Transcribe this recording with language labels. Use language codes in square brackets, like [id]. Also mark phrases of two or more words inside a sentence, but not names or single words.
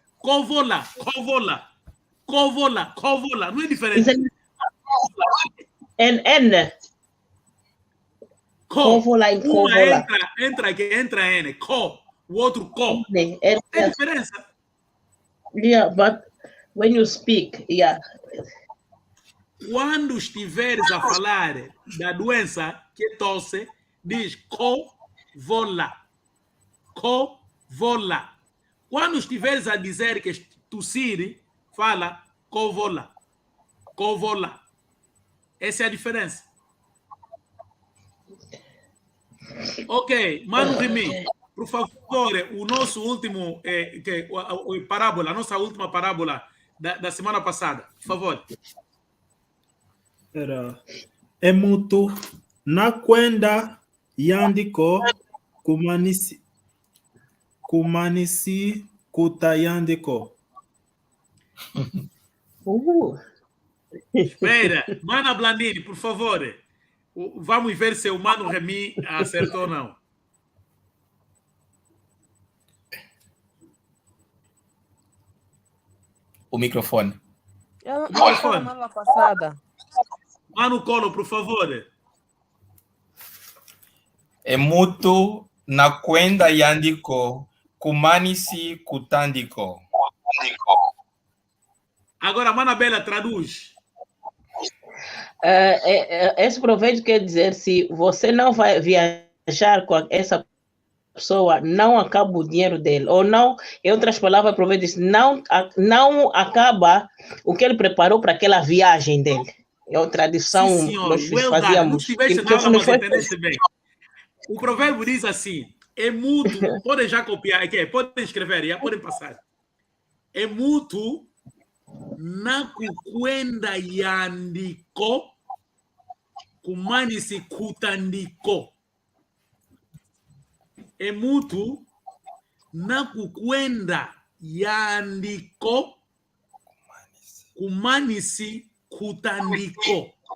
[pt] Covola. Não é diferente. N. Co. Covola em Uma covola. entra N. Co. O outro co. N. Tem diferença. [en] Yeah, but when you speak, yeah. [pt] Quando estiveres a falar da doença que tosse, diz covola. Covola. Quando estiveres a dizer que tossir, fala covola. Covola. Essa é a diferença. Ok, Mano Remy, por favor, o nosso último parábola, a nossa última parábola da semana passada, por favor. [kg] Era emutu nakwenda yandiko kumanisi kutayandiko. [pt] Espera, Mana Blandini, por favor. Vamos ver se o Mano Remy acertou ou não. O microfone. Eu O não microfone. semana passada. Mano Colo, por favor. [kg] Emutu nakwenda yandiko kumanisi kutandiko. [pt] Agora, Mana Bela, traduz. Esse provérbio quer dizer, se você não vai viajar com essa pessoa, não acaba o dinheiro dele. Ou não, em outras palavras, o provérbio diz, não acaba o que ele preparou para aquela viagem dele. É uma tradição Sim, que nós [en] well [pt] fazíamos. done. Não estiveste na aula, não mas foi entendeste bem. O provérbio diz assim, é mútuo, podem já copiar aqui, podem escrever, já podem passar. [kg] É mútuo nakukwenda yandiko kumanisi kutandiko. É mútuo nakukwenda yandiko kumanisi kutandiko.